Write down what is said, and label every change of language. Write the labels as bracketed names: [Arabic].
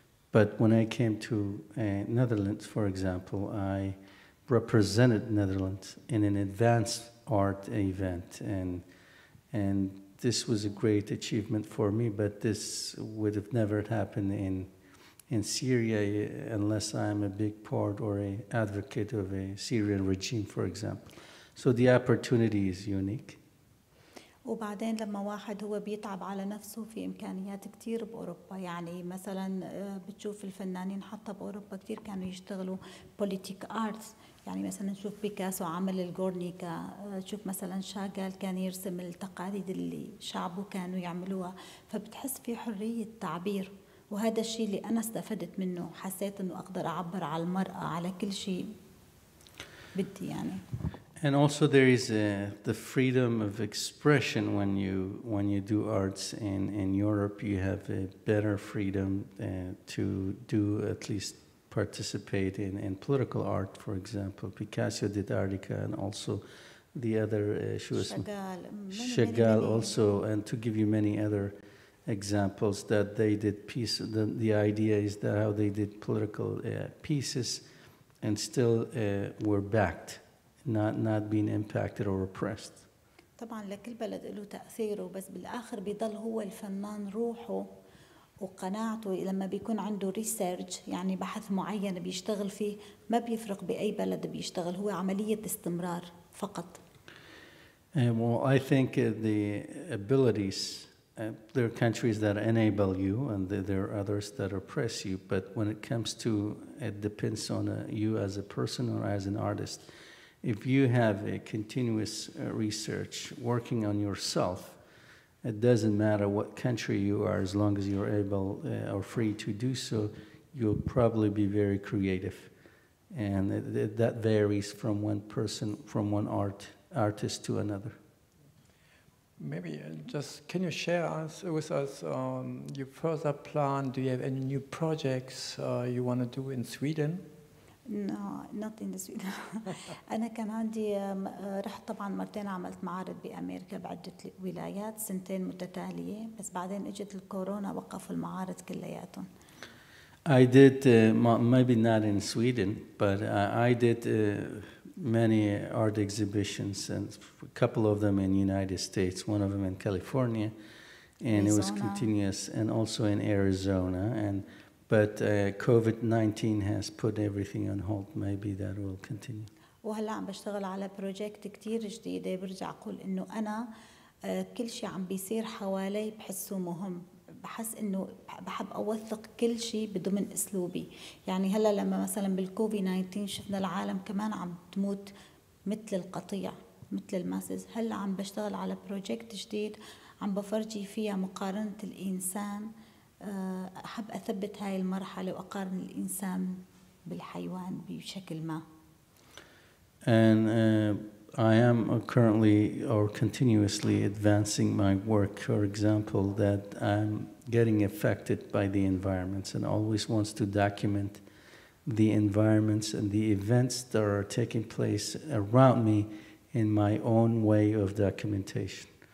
[English] But when I came to Netherlands, for example, I represented Netherlands in an advanced art event, and this was a great achievement for me. But this would have never happened in Syria unless I'm a big part or an advocate of a Syrian regime, for example. So the opportunity is unique. [Arabic] وبعدين لما واحد هو بيتعب على نفسه في إمكانيات كتير بأوروبا. يعني مثلا بتشوف الفنانين حتى بأوروبا كتير كانوا يشتغلوا بوليتيك آرتس. يعني مثلا نشوف بيكاسو عمل الجورنيكا، تشوف مثلا شاغال كان يرسم التقاليد اللي شعبه كانوا يعملوها. فبتحس في حرية تعبير، وهذا الشيء اللي أنا استفدت منه. حسيت إنه أقدر أعبر على المرأة على كل شيء بدي يعني. [English] And also there is the freedom of expression when you do arts in Europe. You have a better freedom to do at least participate in political art, for example. Picasso did Artica, and also the other Chagall also, and to give you many other examples that they did pieces. The idea is that how they did political pieces and still were backed. Not being impacted or oppressed. [Arabic] طبعا لكل بلد له تأثيره، بس بالآخر بيضل هو الفنان روحه وقناعته. لما بيكون عنده ريسيرش يعني بحث معين بيشتغل فيه، ما بيفرق بأي بلد بيشتغل، هو عملية استمرار فقط. [English] Well, I think the abilities, there are countries that enable you and there are others that oppress you, but when it comes to, it depends on you as a person or as an artist. If you have a continuous research working on yourself, it doesn't matter what country you are, as long as you're able or free to do so, you'll probably be very creative. And that varies from one person, from one artist to another. Maybe just can you share with us your further plan? Do you have any new projects you want to do in Sweden? No, not in Sweden. [Arabic] أنا كان عندي رحت طبعا مرتين عملت معارض بأمريكا بعدة ولايات 2 متتالية، بس بعدين اجت الكورونا وقفوا المعارض كلياتهم. [English] I did maybe not in Sweden, but I did many art exhibitions, and a couple of them in United States, one of them in California, and Arizona. It was continuous, and also in Arizona, but COVID-19 has put everything on hold. Maybe that will continue. [Arabic] وهلا عم بشتغل على بروجكت كتير جديدة. برجع أقول إنه أنا كل شيء عم بيصير حوالي بحسه مهم. بحس إنه بحب أوثق كل شيء بضمن أسلوبي. يعني هلا لما مثلا بالكوفيد 19 شفنا العالم كمان عم تموت مثل القطيع، مثل الماسز. هلا عم بشتغل على بروجكت جديد عم بفرجي فيها مقارنة الإنسان. أحب أثبت هاي المرحلة وأقارن الإنسان بالحيوان بشكل ما. [English] And I am currently or continuously advancing my work. For example, that I'm getting affected by the environments and always wants to document the environments and the events that are taking place around me in my own way of documentation.